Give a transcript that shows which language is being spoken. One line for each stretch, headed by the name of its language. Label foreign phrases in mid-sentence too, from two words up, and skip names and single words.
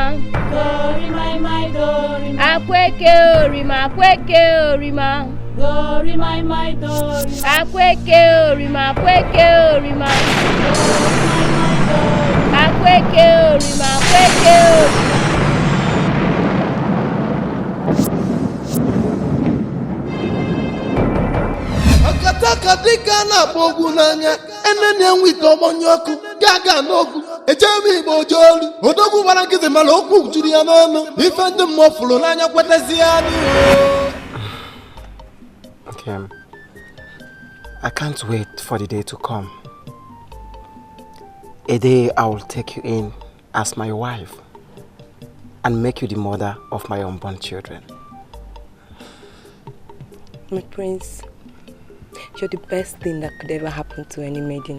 Igbo: Dorima, my dorima. Akweke orima, akweke orima. Dorima, my dorima. Akweke orima, akweke orima. Akweke orima, akweke orima. Akataka dịka na-akpọ ogwu n'anya enene nwite ọgbọnyọkụ gaga n'ogwu echebe igbo ojolu odogwu gbara nkịtị mara okwu juru ya n'ọnụ ife ndị mmụọ fụrụ n'anya kwetezi ya
English: Okay. I can't wait for the day to come. A day I will take you in as my wife and make you the mother of my unborn children. My prince, you're the best thing that could ever happen to any maiden.